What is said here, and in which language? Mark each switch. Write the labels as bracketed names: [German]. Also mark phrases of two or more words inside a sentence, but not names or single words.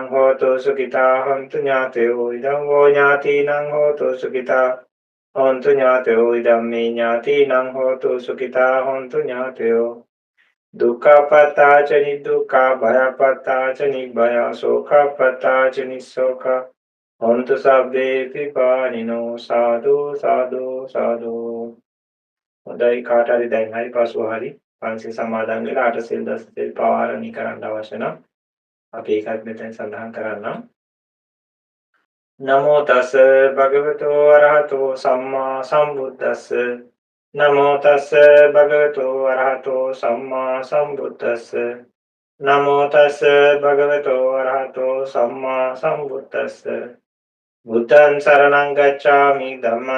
[Pali] හෝතු සුඛිතා හොන්තු ඥාතයෝ ඉදං වෝ ඥාතිනං හෝතු සුඛිතා හොන්තු ඥාතයෝ ඉදං මේ ඥාතිනං හෝතු සුඛිතා හොන්තු ඥාතයෝ දුක්ඛපත්තාච නිදුක්ඛා භයපත්තාච නිභය සෝඛපත්තාච නිස්සෝඛ හොන්තු සබ්බේ පිපානිනෝ සාදු සාදු සාදු [Sinhala] හොඳයි කාට හරි දැන් හරි පසුව හරි පන්සිල් සමාදන් වෙලා අටසිල් දසසිල් පවාරණී කරන්න අවශ්‍ය නම් අපි ඒකත් මෙතෙන් සඳහන් කරන්නම් [Pali] නමෝ තස් භගවතු අරහතෝ සම්මා සම්බුද්දස්ස නමෝ තස් භගවතු අරහතෝ සම්මා සම්බුද්දස්ස නමෝ තස් භගවතු අරහතෝ සම්මා සම්බුද්දස්ස බුද්ධං සරණං ගච්ඡාමි ධම්මං